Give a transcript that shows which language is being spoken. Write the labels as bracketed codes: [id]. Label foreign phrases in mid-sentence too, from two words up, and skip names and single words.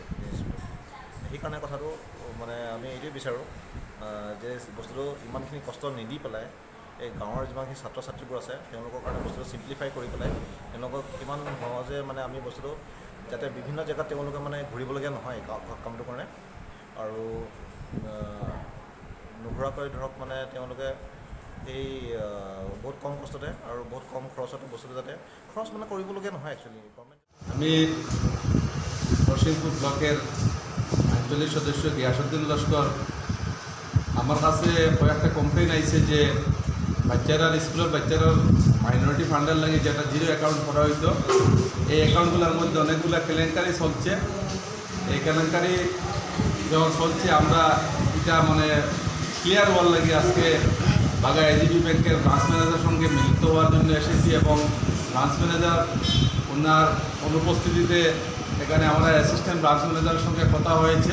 [as] সেইকাৰণে কথাটো মানে আমি এইটোৱে বিচাৰোঁ যে বস্তুটো ইমানখিনি কষ্ট নিদি পেলাই এই গাঁৱৰ যিমানখিনি ছাত্ৰ ছাত্ৰীবোৰ আছে তেওঁলোকৰ কাৰণে বস্তুটো ছিম্প্লিফাই কৰি পেলাই তেওঁলোকক কিমান সহজে মানে আমি বস্তুটো যাতে বিভিন্ন জেগাত তেওঁলোকে মানে ঘূৰিবলগীয়া নহয় কামটোৰ কাৰণে, আৰু নুঘূৰাকৈ ধৰক মানে তেওঁলোকে এই বহুত কম কষ্টতে আৰু বহুত কম খৰচতে বস্তুটো যাতে খৰচ মানে কৰিবলগীয়া নহয় একচুৱেলি। [bn] আমি নরসিংপুর ব্লকের আঞ্চলিক সদস্য গিয়াসুদ্দিন লস্কর, আমার কাছে কয়েকটা কমপ্লেন আইছে যে বাচ্চারা স্কুলের বাচ্চারা মাইনরিটি ফান্ডের লাগে যেটা জিরো অ্যাকাউন্ট করা হইতো, এই অ্যাকাউন্টগুলোর মধ্যে অনেকগুলো কেলেঙ্কারি চলছে। এই কেলেঙ্কারি যখন চলছে আমরা এটা মানে ক্লিয়ার হওয়ার লাগে আজকে বাগা এজিবি ব্যাংকের ব্রাঞ্চ ম্যানেজারের সঙ্গে মিলিত হওয়ার জন্য এসেছি এবং ব্রাঞ্চ ম্যানেজার ওনার অনুপস্থিতিতে এখানে আমরা অ্যাসিস্ট্যান্ট ব্রাঞ্চ ম্যানেজারের সঙ্গে কথা হয়েছে।